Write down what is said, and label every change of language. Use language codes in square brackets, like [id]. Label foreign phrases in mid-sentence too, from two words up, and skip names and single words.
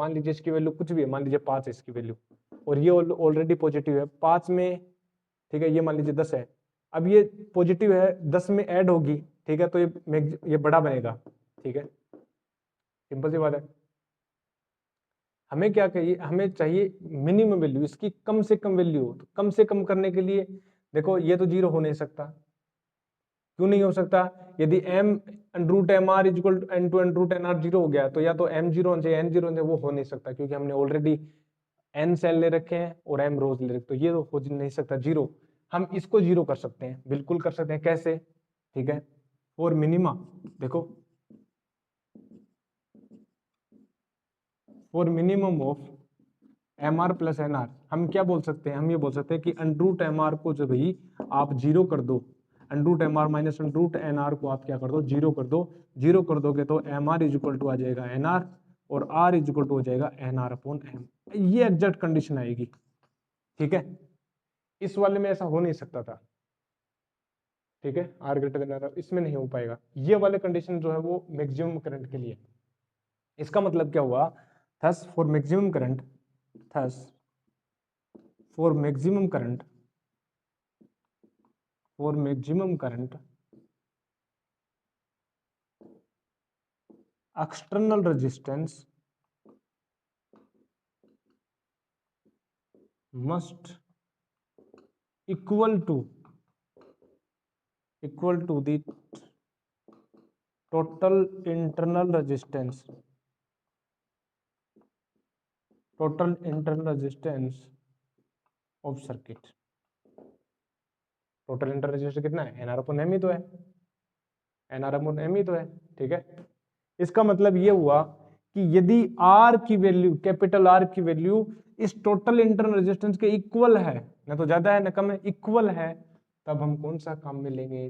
[hi] मान लीजिए इसकी वैल्यू कुछ भी है, मान लीजिए 5 है इसकी वैल्यू, और ये [en] already positive [hi] है 5 में, ठीक है, ये मान लीजिए 10 है, अब ये पॉजिटिव है 10 में ऐड होगी, ठीक है, तो ये बड़ा बनेगा, ठीक है, सिंपल सी बात है। हमें क्या चाहिए, हमें चाहिए [en] minimum value, [hi] इसकी कम से कम वैल्यू हो, तो कम से कम करने के लिए देखो ये तो जीरो हो नहीं सकता, क्यों नहीं हो सकता, यदि m [en] root m r equal to n to n root n r zero [hi] हो गया, तो या तो m जीरो होना चाहिए, n जीरो होना चाहिए, वो हो नहीं सकता क्योंकि हमने ऑलरेडी n सेल ले रखे हैं और m रोज ले रखे, तो ये तो हो नहीं सकता जीरो। हम इसको जीरो कर सकते हैं, बिल्कुल कर सकते हैं, कैसे? ठीक है, [en] for minima, [hi] देखो [en] for minimum of m r plus n r, [hi] हम क्या बोल सकते हैं? हम ये बोल सकते हैं कि [en] underroot m r [hi] को जो भाई आप जीरो कर दो, [en] underroot m r minus underroot n r [hi] को आप क्या कर दो? जीरो कर दो। जीरो कर दोगे तो [en] m r is equal to [hi] आ जाएगा एन आर, और [en] r is equal to [hi] हो जाएगा [en] n r upon m. [hi] ये [en] exact condition [hi] आएगी, ठीक है। इस वाले में ऐसा हो नहीं सकता था, ठीक है, [en] r greater than r, [hi] इसमें नहीं हो पाएगा। ये वाले कंडीशन जो है वो [en] maximum current [hi] के लिए। इसका मतलब क्या हुआ? [en] thus for maximum current, थस for maximum current, for maximum current, external resistance must equal to the total internal resistance, total internal resistance of circuit। total internal resistance [hi] कितना है? [en] n r upon m [hi] ही तो है, [en] n r upon m [hi] ही तो है, ठीक है। इसका मतलब ये हुआ कि यदि आर की वैल्यू, [en] capital R [hi] की वैल्यू इस [en] total internal resistance [hi] के इक्वल है, ना तो ज्यादा है ना कम है, इक्वल है, तब हम कौन सा काम में लेंगे?